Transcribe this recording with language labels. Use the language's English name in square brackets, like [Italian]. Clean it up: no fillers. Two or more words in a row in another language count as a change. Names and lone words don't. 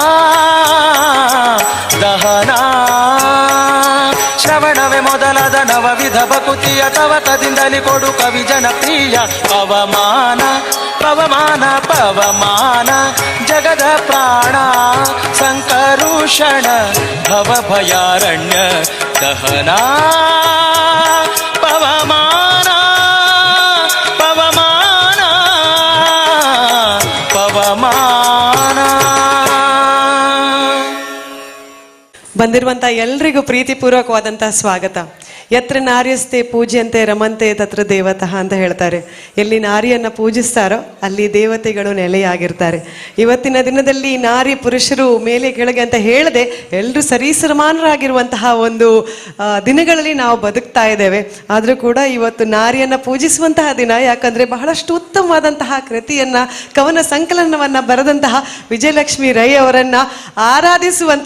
[Kannada] ದಹನಾ ಶ್ರವಣವೇ ಮೊದಲಾದ ನವವಿಧ ಭಕುತಿಯ ತವಕದಿಂದಲಿ ಕೊಡು ಕವಿ ಜನಪ್ರಿಯ ಪವಮಾನ ಪವಮಾನ ಪವಮಾನ ಜಗದ ಪ್ರಾಣ ಸಂಕರುಷಣ ಭವಭಯಾರಣ್ಯ ದಹನಾ ಪವಮಾನ ಪವಮಾನ ಪವಮಾನ. ಬಂದಿರುವಂತಹ ಎಲ್ರಿಗೂ ಪ್ರೀತಿಪೂರ್ವಕವಾದಂತಹ ಸ್ವಾಗತ. [Sanskrit] ಯತ್ರ ನಾರ್ಯಸ್ತೆ ಪೂಜ್ಯಂತೆ ರಮಂತೆ ತತ್ರ ದೇವತಃ [Kannada] ಅಂತ ಹೇಳ್ತಾರೆ. ಎಲ್ಲಿ ನಾರಿಯನ್ನು ಪೂಜಿಸ್ತಾರೋ ಅಲ್ಲಿ ದೇವತೆಗಳು ನೆಲೆಯಾಗಿರ್ತಾರೆ. ಇವತ್ತಿನ ದಿನದಲ್ಲಿ ನಾರಿ ಪುರುಷರು ಮೇಲೆ ಕೆಳಗೆ ಅಂತ ಹೇಳದೆ ಎಲ್ಲರೂ ಸರಿಸಮಾನರಾಗಿರುವಂತಹ ಒಂದು ದಿನಗಳಲ್ಲಿ ನಾವು ಬದುಕ್ತಾ ಇದ್ದೇವೆ. ಆದರೂ ಕೂಡ ಇವತ್ತು ನಾರಿಯನ್ನು ಪೂಜಿಸುವಂತಹ ದಿನ. ಯಾಕಂದರೆ ಬಹಳಷ್ಟು ಉತ್ತಮವಾದಂತಹ ಕೃತಿಯನ್ನು ಕವನ ಸಂಕಲನವನ್ನು ಬರೆದಂತಹ ವಿಜಯಲಕ್ಷ್ಮಿ ರೈ ಅವರನ್ನು ಆರಾಧಿಸುವಂತಹ ದಿನ.